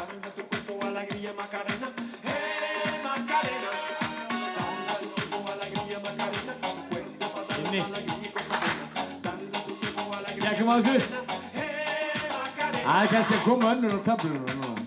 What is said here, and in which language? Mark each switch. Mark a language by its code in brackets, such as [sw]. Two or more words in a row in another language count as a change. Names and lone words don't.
[es] Macarena, hey Macarena, dale a tu cuerpo alegría Inni. [is] Gekkum á þessu. Það er kannski að koma önnur á töflunum núna.